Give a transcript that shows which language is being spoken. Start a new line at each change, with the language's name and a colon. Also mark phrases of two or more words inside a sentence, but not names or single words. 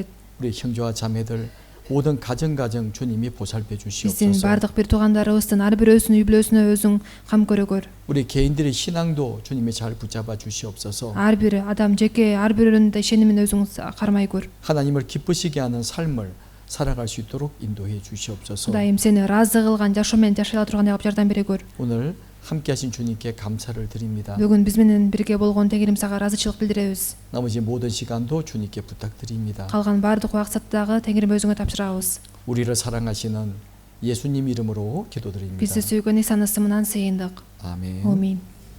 Korean: 우리 형제와 자매들 모든 가정 주님이 보살펴
Kyrgyz: Биздин
Korean: 주시옵소서.
Kyrgyz: бардык бир туугандарыбыздын ар бирөөсүнүн үй бүлөсүнө өзүң кам көрө көр.
Korean: 우리 개인들의 신앙도 주님이 잘 붙잡아 주시옵소서.
Kyrgyz: Ар бир адам жеке ар бирөөнүн да ишенимин өзүң кармай көр.
Korean: 하나님을 기쁘시게 하는 삶을 살아갈 수 있도록 인도해 주시옵소서.
Kyrgyz: Кудайым, сени ыраазы кылган жашоо менен жашай ала тургандай кылып жардам бере көр.
Korean: 오늘 함께 하신 주님께 감사를 드립니다.
Kyrgyz: Бүгүн биз менен бирге болгон Теңирим сага ыраазычылык билдиребиз.
Korean: 나머지 모든 시간도 주님께 부탁드립니다.
Kyrgyz: Калган бардык убакытта дагы Теңирим өзүңө тапшырабыз.
Korean: 우리를 사랑하시는 예수님 이름으로 기도드립니다.
Kyrgyz: Бизди сүйгөн Исанын ысымынан сыйындык.
Korean: 아멘.
Kyrgyz: Амин.